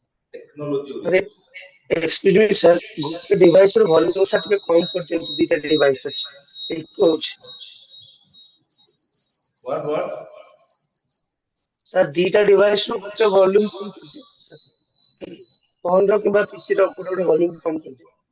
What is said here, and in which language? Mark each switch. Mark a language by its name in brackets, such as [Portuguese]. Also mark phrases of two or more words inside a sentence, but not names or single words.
[English] Sir, excuse me, sir. [Odia] ଗୋଟେ device ର volume sir ଟିକେ କମ କରିଦିଅନ୍ତୁ ଦିଟା device ଅଛି। echo ହଉଛି। [English] What? [Odia] Sir, ଦିଟା device ର ଗୋଟେ volume କମ କରିଦିଅନ୍ତୁ sir। phone ର କିମ୍ବା PC ର ଗୋଟେ volume କମ କରିଦିଅନ୍ତୁ।